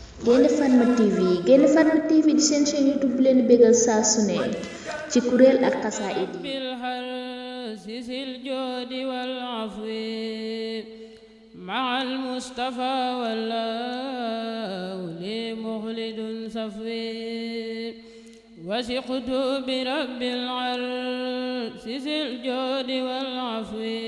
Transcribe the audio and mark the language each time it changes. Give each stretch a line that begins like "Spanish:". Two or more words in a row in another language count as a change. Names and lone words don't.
Wolof: Gaynde Fatma TV Gaynde Fatma TV di seen chaîne YouTube bu leen bégal saa su ne ci kuréel ak xasaayid
Arabic: مع المصطفى والله لي مخلد صفوي وثقت برب العرش ذي الجود والعفو